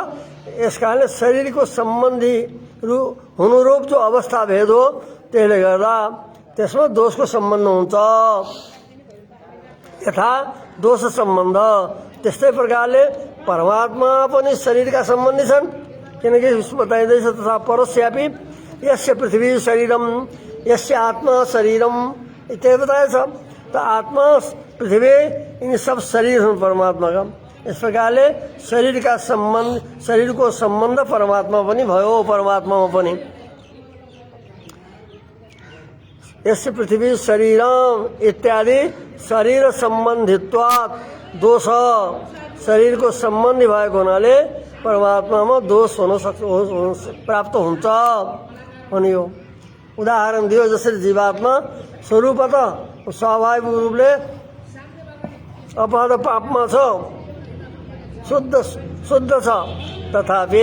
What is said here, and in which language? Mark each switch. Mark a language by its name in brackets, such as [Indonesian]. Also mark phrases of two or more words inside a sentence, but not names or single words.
[Nepali] यस कारणले शरीरको सम्बन्धी हुनुरूप जो अवस्था भेद हो त्यसले गर्दा त्यसमा दोषको सम्बन्ध हुन्छ। यथा दोष सम्बन्ध त्यस्तै प्रकारले परमात्मा पनि शरीरका सम्बन्धी छन्, किनकि बताइँदैछ [Sanskrit] तथा परस्यापि यस्य पृथ्वी शरीरम यस्य आत्मा शरीरम [Nepali] इत्यादि बताएछ। त आत्मा पृथ्वी यिनी सब शरीर हुन् परमात्माका। इस प्रकारले शरीरका सम्बन्ध शरीरको सम्बन्ध परमात्मा पनि भयो, परमात्मामा पनि। [Sanskrit] यस्य पृथ्वी शरीरम इत्यादि शरीर सम्बन्धित्वात् [Nepali] दोष शरीरको सम्बन्धी भएको हुनाले परमात्मामा दोष हुन सक्छ, प्राप्त हुन्छ भनियो। उदाहरण दियो जसरी जीवात्मा स्वरूपत स्वाभाविक रूपले अपहत पापमा छ, शुद्ध छ, तथापि